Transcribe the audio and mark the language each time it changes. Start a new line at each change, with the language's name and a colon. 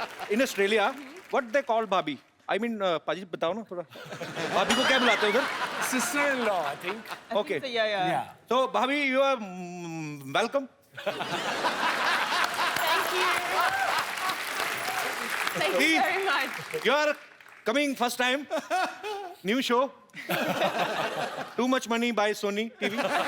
English: In Australia, what they call Bhabhi? I mean,
Hindi: पाजी बताओ ना थोड़ा. भाभी को क्या बुलाते हैं उधर?
English: Sister-in-law, I think. Okay. So, yeah. Yeah. So Bhabhi, you are welcome. Thank you. Thank you Please. very much. You are coming first time. New show. Too much money by Sony TV.